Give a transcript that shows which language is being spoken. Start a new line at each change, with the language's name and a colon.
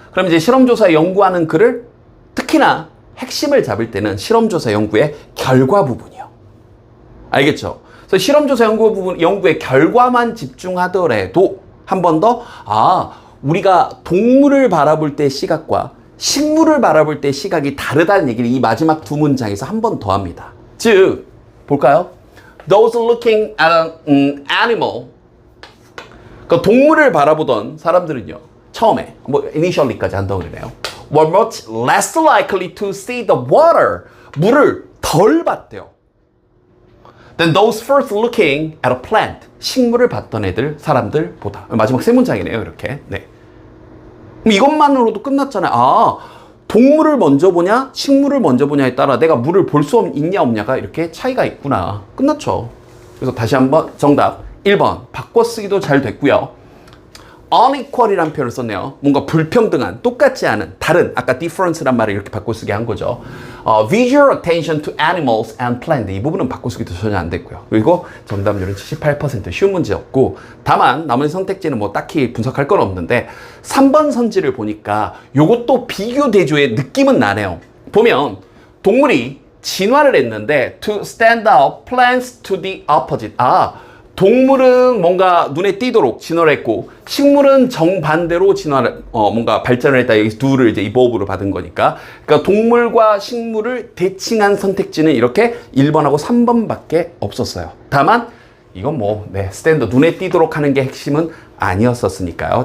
Korean: 그럼 이제 실험조사 연구하는 글을 특히나 핵심을 잡을 때는 실험조사 연구의 결과 부분이요. 알겠죠? 그래서 실험조사 연구의 결과만 집중하더라도 한 번 더, 우리가 동물을 바라볼 때 시각과 식물을 바라볼 때 시각이 다르다는 얘기를 이 마지막 두 문장에서 한 번 더 합니다. 즉, 볼까요?
English: Those looking at an animal.
Korean: 그러니까 동물을 바라보던 사람들은요, 처음에, initially까지 한다고 그러네요.
English: were much less likely to see the water.
Korean: 물을 덜 봤대요.
English: Then those first looking at a plant.
Korean: 식물을 봤던 사람들보다. 마지막 세 문장이네요, 이렇게. 네. 그럼 이것만으로도 끝났잖아요. 동물을 먼저 보냐, 식물을 먼저 보냐에 따라 내가 물을 볼 수 있냐 없냐가 이렇게 차이가 있구나. 끝났죠. 그래서 다시 한번 정답 1번 바꿔쓰기도 잘 됐고요. unequal이라는 표현을 썼네요. 뭔가 불평등한, 똑같지 않은, 다른, 아까 difference란 말을 이렇게 바꿔쓰기 한 거죠.
English: visual attention to animals and plants.
Korean: 이 부분은 바꿔쓰기도 전혀 안 됐고요. 그리고 정답률은 78% 쉬운 문제였고, 다만 나머지 선택지는 뭐 딱히 분석할 건 없는데 3번 선지를 보니까 요것도 비교 대조의 느낌은 나네요. 보면 동물이 진화를 했는데
English: to stand out, plants to the opposite.
Korean: 동물은 뭔가 눈에 띄도록 진화를 했고 식물은 정반대로 진화를 뭔가 발전을 했다. 여기 둘을 이제 이버브로 받은 거니까. 그러니까 동물과 식물을 대칭한 선택지는 이렇게 1번하고 3번밖에 없었어요. 다만 이건 스탠더 눈에 띄도록 하는 게 핵심은 아니었었으니까요.